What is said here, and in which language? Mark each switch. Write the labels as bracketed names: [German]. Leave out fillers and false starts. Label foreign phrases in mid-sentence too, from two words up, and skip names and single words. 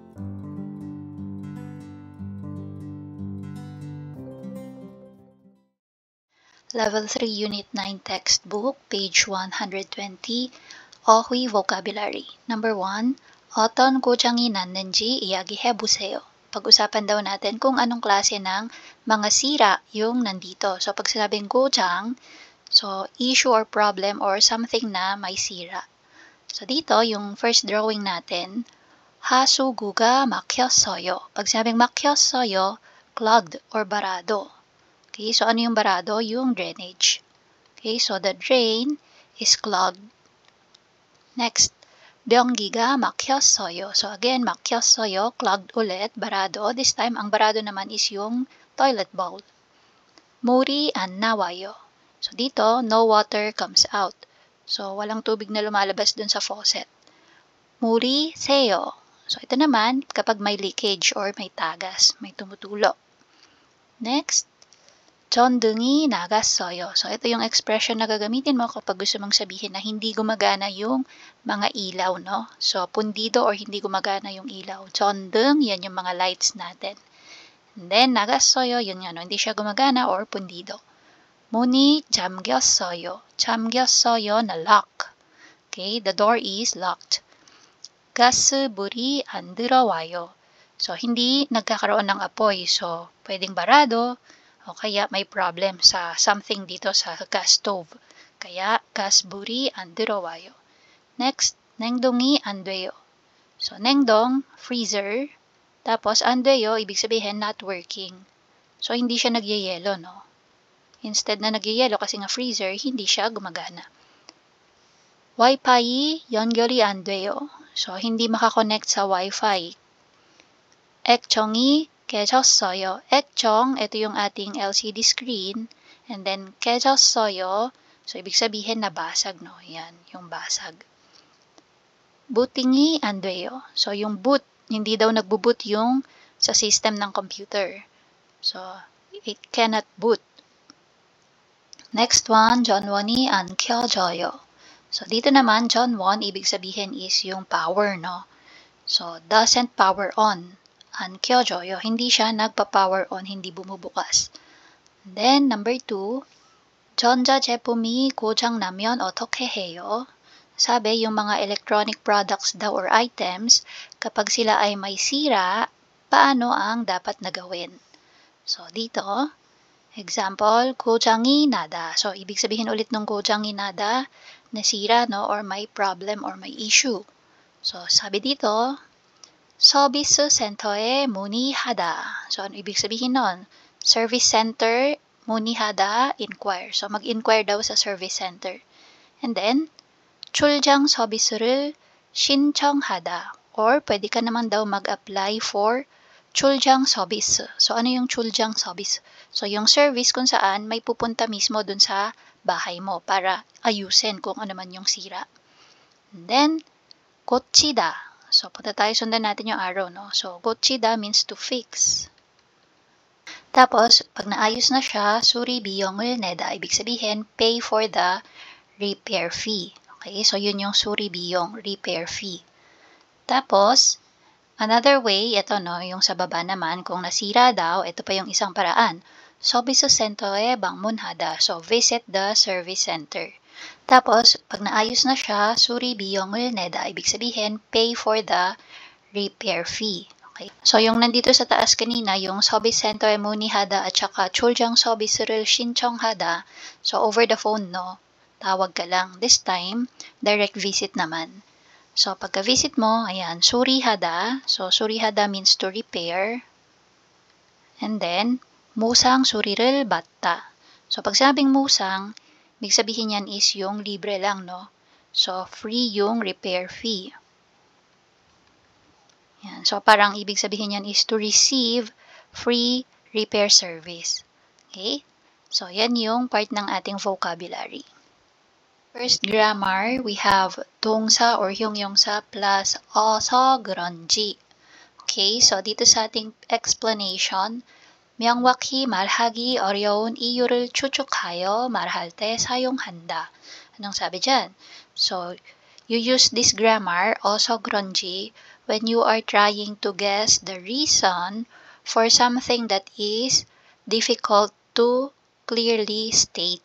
[English] Level 3 Unit 9 Textbook, page 120, [Korean] 어휘 Vocabulary. Number 1, 어떤 고장이 났는지 이야기해보세요. [Filipino] Pag-usapan daw natin kung anong klase ng mga sira yung nandito. So, pag sinabing gojang, [English] so issue or problem or something [Filipino] na may sira. So, dito, yung first drawing natin, [Korean] 하수구가 막혔어요. [Filipino] Pag sinabing 막혔어요, [English] clogged or [Filipino] barado. Okay, so ano yung barado? Yung drainage. [English] Okay, so the drain is clogged. Next, [Korean] 변기가 막혔어요. [English] So again, [Filipino] 막혔어요, clogged ulit, barado. [English] This time, [Filipino] ang barado naman is yung toilet bowl. [Korean] 물이 안 나와요. [Filipino] So dito, [English] no water comes out. [Filipino] So walang tubig na lumalabas dun sa faucet. [Korean] 물이 새요. [Filipino] So ito naman, kapag may leakage or may tagas, may tumutulo. [English] Next, [Korean] 전등이 나갔어요. [Filipino] So, ito yung expression na gagamitin mo kapag gusto mong sabihin na hindi gumagana yung mga ilaw, no? So, pundido or hindi gumagana yung ilaw. 전등, yan yung mga lights natin. [English] And then, [Filipino] 나갔어요, yun nga, no? Hindi siya gumagana or pundido. [Korean] 문이 잠겼어요. 잠겼어요 na lock. [English] Okay, the door is locked. [Korean] 가스불이 안 들어와요. [Filipino] So, hindi nagkakaroon ng apoy. So, pwedeng barado, o kaya may problem sa something dito sa gas stove. [Korean] Kaya gas불이 안 들어와요. Next, 냉동이 안 돼요. So, 냉동, [Filipino] freezer. Tapos, [Korean] 안 돼요, [Filipino] ibig sabihin [English] not working. So, [Filipino] hindi siya nagyayelo, no? Instead na nagyayelo kasi nga freezer, hindi siya gumagana. [Korean] Wi-Fi 연결이 안 돼요. [Filipino] So, hindi makakonect sa Wi-Fi. [Korean] 액정이 깨졌어요. 액정, [Filipino] ito yung ating LCD screen. [English] And then, 깨졌어요. [Filipino] So, ibig sabihin nabasag, no? Yan, yung basag. [Korean] Booting이 안 돼요. [Filipino] So, yung boot, hindi daw nagbo-boot yung sa system ng computer. [English] So, it cannot boot. Next one, [Korean] 전원이 안 켜져요. [Filipino] So, dito naman, 전원, ibig sabihin is yung power, no? [English] So, doesn't power on. [Korean] 안 켜져요. [Filipino] Hindi siya nagpa-power on, hindi bumubukas. [English] Then, number 2, [Korean] 전자제품이 고장 나면 어떻게 해요? [Filipino] Sabi, yung mga [English] electronic products [Filipino] daw or items, kapag sila ay may sira, paano ang dapat na gawin? So, dito, example, [Korean] 고장이 나다. [Filipino] So, ibig sabihin ulit ng 고장이 나다, nasira, no? Or may problem or may issue. So, sabi dito, [Korean] 서비스 센터에 문의하다. [Filipino] So, ano ibig sabihin nun? [English] Service center, [Filipino] 문의하다, inquire. So, mag-inquire daw sa [English] service center. And then, [Korean] 출장 서비스를 신청하다. [Filipino] Or, pwede ka naman daw mag- [English] apply for [Korean] 출장 서비스. [Filipino] So, ano yung [Korean] 출장 서비스? [Filipino] So, yung service kung saan may pupunta mismo dun sa bahay mo para ayusin kung ano man yung sira. [English] And then, 고치다. [Filipino] So, punta tayo, sundan natin yung arrow, no? [English] So, 고치다 means to fix. [Filipino] Tapos, pag naayos na siya, [Korean] 수리 비용을 내다. [Filipino] Ibig sabihin, [English] pay for the repair fee. Okay? So, [Filipino] yun yung [Korean] 수리 비용, [English] repair fee. [Filipino] Tapos, another way, ito, no? Yung sa baba naman, kung nasira daw, ito pa yung isang paraan. [Korean] 서비스 센터에 방문하다. [English] So, visit the service center. [Filipino] Tapos, pag naayos na siya, [Korean] 수리 비용을 내다. [Filipino] Ibig sabihin, [English] pay for the repair fee. Okay? So, [Filipino] yung nandito sa taas kanina, yung [Korean] 서비스 센터에 문의하다 [Filipino] at saka [Korean] 출장 서비스를 신청하다. [English] So, over the phone, no? [Filipino] Tawag ka lang. [English] This time, direct visit naman. [Filipino] So, pagka-visit mo, ayan, [Korean] 수리하다. [English] So, 수리하다 means to repair. And then, [Korean] 무상 수리를 받다. [Filipino] So, pag sabing musang, ibig sabihin yan is yung libre lang, no? So, free yung [English] repair fee. [Filipino] Yan. So, parang ibig sabihin yan is [English] to receive free repair service. [Filipino] Okay? [English] So, [Filipino] yan yung part ng ating [English] vocabulary. First grammar, we have 동사 or 형용사 plus [Korean] 어서 그런지. [Filipino] Okay? So, dito sa ating explanation, [Korean] 명확히 말하기 어려운 이유를 추측하여 말할 때 사용한다. [Filipino] Anong sabi dyan? [English] So, you use this grammar, also 그런지, when you are trying to guess the reason for something that is difficult to clearly state.